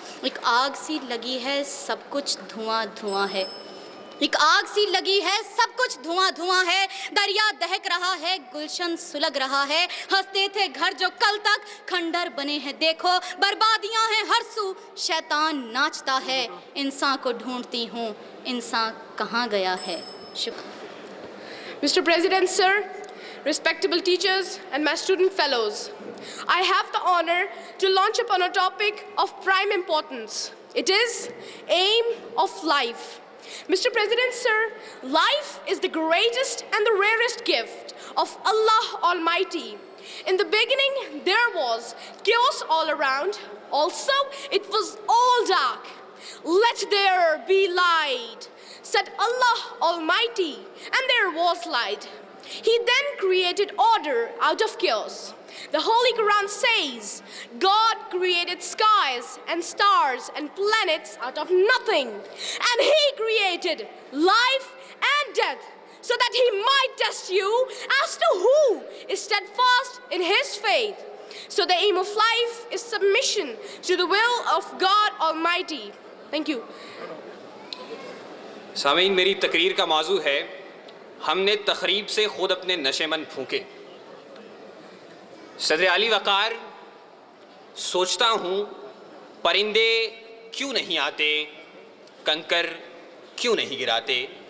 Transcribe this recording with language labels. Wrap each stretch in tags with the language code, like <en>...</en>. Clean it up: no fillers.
<ur>ایک آگ سی لگی ہے سب کچھ دھواں دھواں ہے، ایک آگ سی لگی ہے سب کچھ دھواں دھواں ہے. دریا دہک رہا ہے، گلشن سلگ رہا ہے، ہنستے تھے گھر جو کل تک کھنڈر بنے ہیں. دیکھو بربادیاں ہیں ہر سو، شیطان ناچتا ہے، انسان کو ڈھونڈتی ہوں، انسان کہاں گیا ہے.</ur> <en>Mr. President, sir, respectable teachers and my student fellows, I have the honor to launch upon a topic of prime importance. It is aim of life. Mr. President, sir, life is the greatest and the rarest gift of Allah Almighty. In the beginning, there was chaos all around. Also, it was all dark. Let there be light, said Allah Almighty, and there was light. He then created order out of chaos. The Holy Quran says, God created skies and stars and planets out of nothing. And He created life and death so that He might test you as to who is steadfast in his faith. So the aim of life is submission to the will of God Almighty. Thank you.</en> <ur>سامعین، میری تقریر کا موضوع ہے ہم نے تخریب سے خود اپنے نشے من پھونکے۔ صدر عالی وقار، سوچتا ہوں پرندے کیوں نہیں آتے، کنکر کیوں نہیں گراتے،</ur>